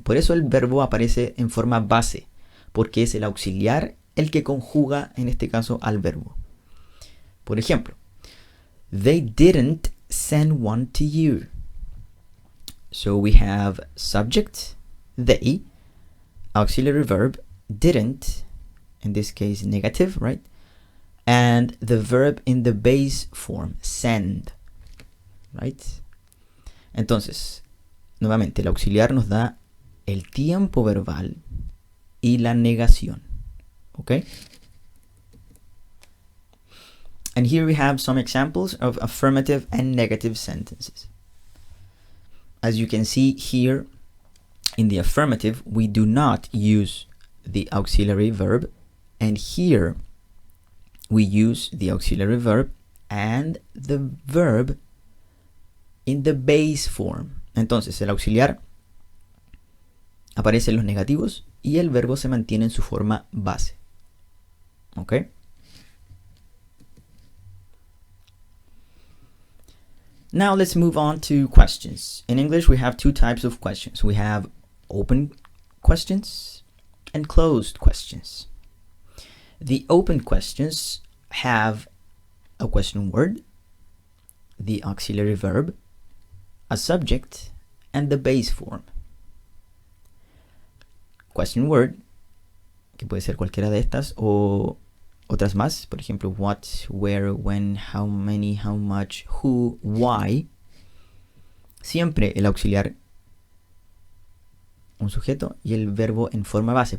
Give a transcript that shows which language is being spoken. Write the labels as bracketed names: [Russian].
[Spanish] Por eso el verbo aparece en forma base, porque es el auxiliar el que conjuga, en este caso, al verbo. Por ejemplo, [English] they didn't send one to you. So we have subject, they, auxiliary verb, didn't, in this case negative, right? And the verb in the base form, send, right? [Spanish] Entonces, nuevamente, el auxiliar nos da el tiempo verbal y la negación, ¿ok? [English] And here we have some examples of affirmative and negative sentences. As you can see here, in the affirmative, we do not use the auxiliary verb, and here we use the auxiliary verb and the verb in the base form. [Spanish] Entonces, el auxiliar aparece en los negativos y el verbo se mantiene en su forma base. ¿Ok? [English] Now let's move on to questions. In English, we have two types of questions. We have open questions and closed questions. The open questions have a question word, the auxiliary verb, a subject, and the base form. Question word, [Spanish] que puede ser cualquiera de estas o otras más, por ejemplo, [English] what, where, when, how many, how much, who, why. [Spanish] Siempre el auxiliar, un sujeto, y el verbo en forma base.